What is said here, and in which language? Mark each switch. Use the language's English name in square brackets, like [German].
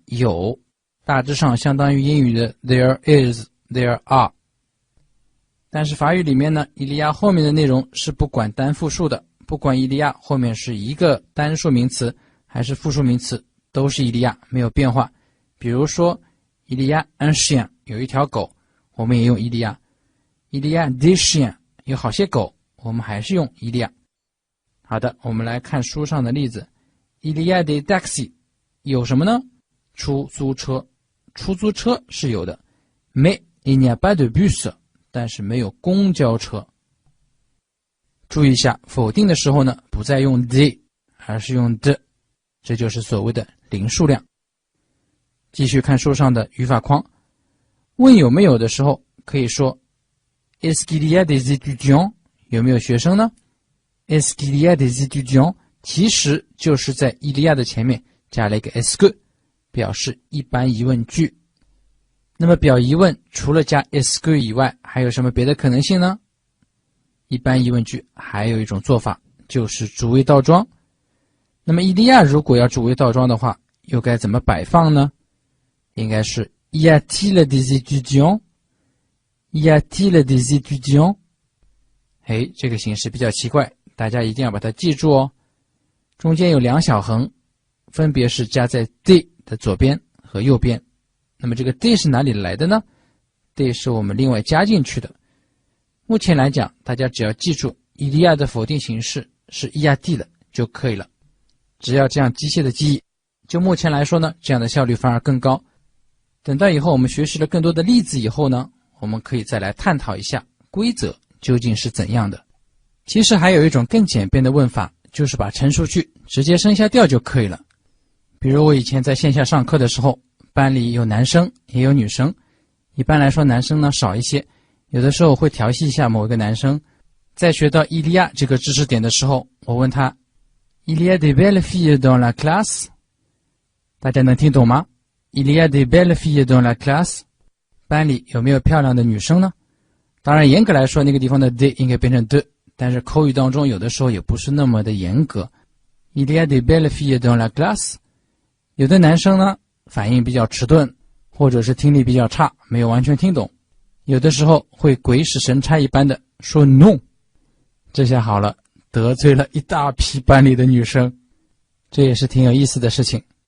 [Chinese] 有，大致上相当于英语的 there is、there are。但是法语里面呢il y a后面的内容是不管单复数的，不管il y a后面是一个单数名词还是复数名词，都是il y a，没有变化。比如说 [French] il y a un chien， [Chinese] 有一条狗，我们也用il y a。 [French] il y a des chiens， [Chinese] 有好些狗，我们还是用il y a。好的，我们来看书上的例子。 [French] il y a des taxis， [Chinese] 有什么呢？出租车，出租车是有的。 [French] mais il n'y a pas de bus， [Chinese] 但是没有公交车。注意一下，否定的时候呢，不再用 des， 而是用 de， 这就是所谓的零数量。继续看书上的语法框，问有没有的时候可以说 [French] Est-ce qu'il y a des étudiants？ [Chinese] 有没有学生呢？ [French] Est-ce qu'il y a des étudiants？ [Chinese] 其实就是在il y a的前面加了一个 est-ce que， 表示一般疑问句。那么表疑问除了加 est-ce que 以外，还有什么别的可能性呢？一般疑问句还有一种做法，就是主谓倒装。那么il y a如果要主谓倒装的话，又该怎么摆放呢？应该是 [French] Y a-t-il des étudiants？ Y a-t-il des étudiants？ [Chinese] 这个形式比较奇怪，大家一定要把它记住哦。中间有两小横，分别是加在 des 的左边和右边。那么这个 des 是哪里来的呢？des 是我们另外加进去的。目前来讲，大家只要记住il y a的否定形式是y a-t-il的就可以了。只要这样机械的记忆，就目前来说呢，这样的效率反而更高。等到以后我们学习了更多的例子以后呢，我们可以再来探讨一下规则究竟是怎样的。其实还有一种更简便的问法，就是把陈述句直接升下调就可以了。比如我以前在线下上课的时候，班里有男生也有女生，一般来说男生呢少一些，有的时候会调戏一下某一个男生。在学到il y a这个知识点的时候，我问他 [French] Il y a des belles filles dans la classe？ [Chinese] 大家能听懂吗？ [French] Il y a des belles filles dans la classe？ [Chinese] 班里有没有漂亮的女生呢？当然严格来说那个地方的 des 应该变成 de， 但是口语当中有的时候也不是那么的严格。 [French] Il y a des belles filles dans la classe？ [Chinese] 有的男生呢反应比较迟钝，或者是听力比较差，没有完全听懂，有的时候会鬼使神差一般的说 no， 这下好了，得罪了一大批班里的女生，这也是挺有意思的事情。